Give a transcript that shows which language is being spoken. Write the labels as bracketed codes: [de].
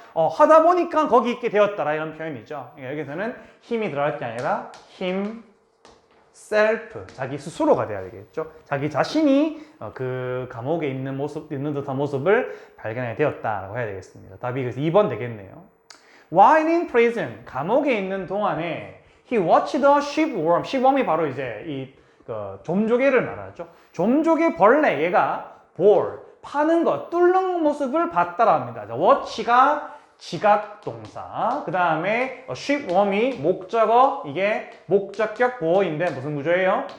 [ko] 하다 보니까 거기 있게 되었다라 이런 표현이죠. 여기서는 힘이 들어갈 게 아니라 self, 자기 스스로가 돼야 되겠죠. 자기 자신이 그 감옥에 있는 듯한 모습을 발견하게 되었다라고 해야 되겠습니다. 답이 그래서 2번 되겠네요. [en] While in prison, [ko] 감옥에 있는 동안에 [en] he watched the shipworm. [ko] shipworm이 바로 이제 좀조개를 말하죠. 좀조개 벌레, 얘가 파는 것, 뚫는 모습을 봤다라 합니다. 자, watch가 지각 동사, 그 다음에 shipworm이 목적어, 이게 목적격 보어인데 무슨 구조예요?